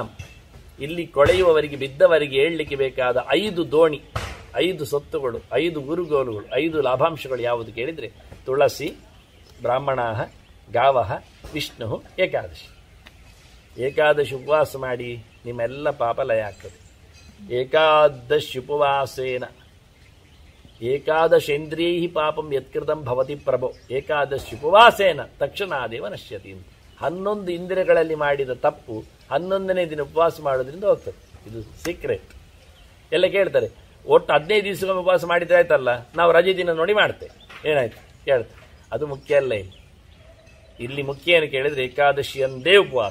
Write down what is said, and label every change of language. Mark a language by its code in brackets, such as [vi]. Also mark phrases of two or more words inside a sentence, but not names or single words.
[kn] ಇಲ್ಲಿ ಕೊಳೆಯುವವರಿಗೆ ಬಿದ್ದವರಿಗೆ ಏಳಲಿಕ್ಕೆ ಬೇಕಾದ 5 ದೋಣಿ, 5 ಸೊತ್ತುಗಳು, 5 ಗುರುಗೋಲುಗಳು, 5 ಲಾಭಾಂಶಗಳು ಯಾವುದು ಕೇಳಿದರೆ [sa] ತುಳಸಿ ಬ್ರಾಹ್ಮಣಾ ಗಾವಃ ವಿಷ್ಣು ಏಕಾದಶಿ. [kn] ಏಕಾದಶಿ ಉಪವಾಸ ಮಾಡಿ ನಿಮ್ಮೆಲ್ಲ ಪಾಪ ಲಯ ಆಗ್ತದೆ. [sa] ಏಕಾದಶಿ ಉಪವಾಸೇನ ಏಕಾದಶೇಂದ್ರಿಯೈ ಪಾಪಂ ಯತ್ಕೃತಂ ಭವತಿ ಪ್ರಭೋ ಏಕಾದಶಿ ಉಪವಾಸೇನ ತಕ್ಷಣಾದೇವ ನಶ್ಯತಿ. [kn] 11 ಇಂದ್ರಿಯಗಳಲ್ಲಿ ಮಾಡಿದ ತಪ್ಪು 11ನೇ ದಿನ ಉಪವಾಸ ಮಾಡೋದ್ರಿಂದ ಹೋಗ್ತದೆ. ಇದು ಸೀಕ್ರೆಟ್. ಎಲ್ಲ ಕೇಳ್ತಾರೆ, ಒಟ್ಟು 15 ದಿವಸಕ್ಕೊಮ್ಮೆ ಉಪವಾಸ ಮಾಡಿದ್ರೆ ಆಯ್ತಲ್ಲ, ನಾವು ರಜೆ ದಿನ ನೋಡಿ ಮಾಡ್ತೇವೆ, ಏನಾಯ್ತು ಕೇಳ್ತಾರೆ. ಅದು ಮುಖ್ಯ ಅಲ್ಲ. ಇಲ್ಲಿ ಮುಖ್ಯ ಏನು ಕೇಳಿದರೆ ಏಕಾದಶಿಯಂದೇ ಉಪವಾಸ.